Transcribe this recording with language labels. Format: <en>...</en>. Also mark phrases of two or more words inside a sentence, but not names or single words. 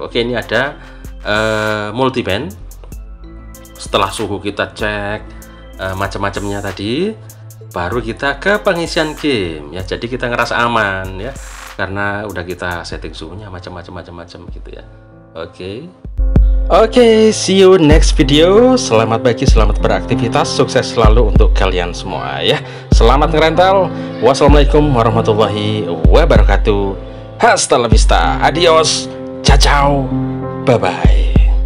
<id>Oke, ini ada multiband. Setelah suhu kita cek macam-macamnya tadi, baru kita ke pengisian game ya. Jadi kita ngerasa aman ya, karena udah kita setting suhunya macam-macam gitu ya. Oke,</id> <en>see you next video.</en> <id>Selamat pagi, selamat beraktivitas, sukses selalu untuk kalian semua ya. Selamat ngerental.</id> <ar>والسلام عليكم ورحمة الله وبركاته.</ar> <es>Hasta la vista, adios, ciao,</es> <en>bye bye.</en>